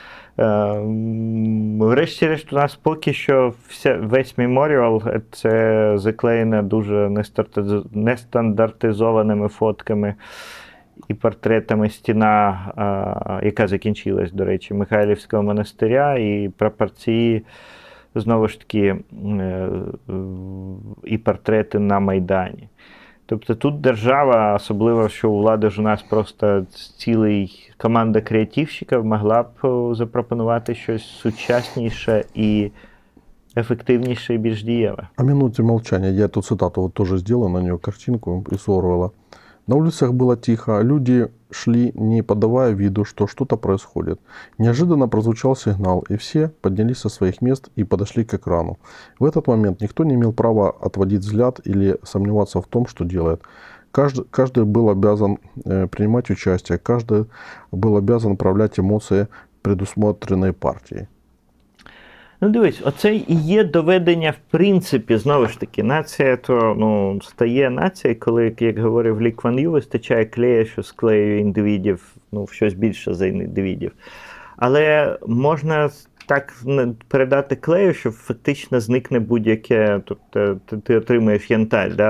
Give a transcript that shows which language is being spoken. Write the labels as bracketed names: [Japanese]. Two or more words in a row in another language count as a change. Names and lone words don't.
[Ukrainian] Врешті-решт, у нас поки що весь меморіал – це заклеєно дуже нестандартизованими фотками і портретами стіна, яка закінчилась, до речі, Михайлівського монастиря, і прапорці, знову ж таки, і портрети на Майдані. Тобто тут держава, особливо, що у влади ж у нас просто цілий команда креативщиків, могла б запропонувати щось сучасніше і ефективніше і більш дієве. [Russian] О минуте молчания. Я эту цитату вот тоже сделал, на нее картинку из Орвелла. На улицах было тихо, люди шли, не подавая виду, что что-то происходит. Неожиданно прозвучал сигнал, и все поднялись со своих мест и подошли к экрану. В этот момент никто не имел права отводить взгляд или сомневаться в том, что делает. Каждый был обязан принимать участие, каждый был обязан проявлять эмоции, предусмотренные партией. [Ukrainian] Ну, дивись, оце і є доведення, в принципі, знову ж таки, нація то, ну, стає нацією, коли, як говорив Лі Кван Ю, вистачає клея, що склеює індивідів, ну, в щось більше за індивідів. Але можна так передати клею, що фактично зникне будь-яке, тобто ти отримуєш янтарь, да?